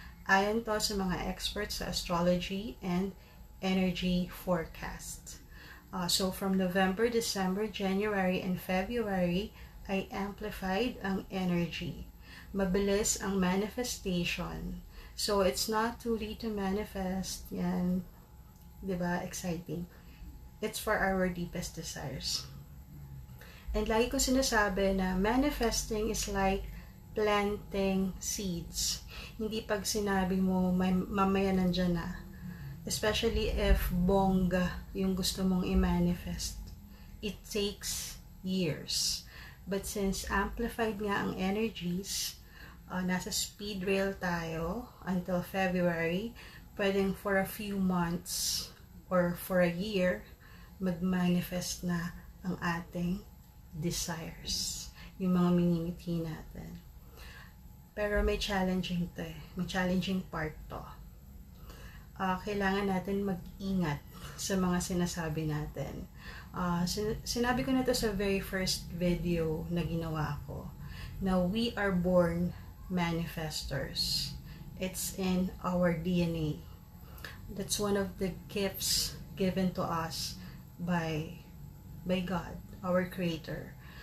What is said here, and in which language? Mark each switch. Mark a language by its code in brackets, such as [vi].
[tl] Ayon to sa mga [en] experts [tl] sa [en] astrology and energy forecast. So from November, December, January, and February [tl] ay amplified ang energy. Mabilis ang manifestation. [en] So it's not too late to manifest. [tl] Yan. Diba? [en] Exciting. It's for our deepest desires. And [tl] lagi ko sinasabi na [en] manifesting is like planting seeds. [tl] Hindi pag sinabi mo, mamaya nandyan na. [en] Especially if [tl] bongga yung gusto mong i-manifest. [en] It takes years. But since amplified nga ang energies, [tl] nasa speed rail tayo [en] until February, pwedeng for a few months or for a year, [tl] mag-manifest na ang ating [en] desires. [tl] Yung mga minimithi natin. Pero may challenging to eh. May challenging part to. Kailangan natin mag-ingat sa mga sinasabi natin. Sinabi ko na to sa [en] very first video [tl] na ginawa ko. [en] Now, we are born manifestors. It's in our DNA. That's one of the gifts given to us by God, our Creator.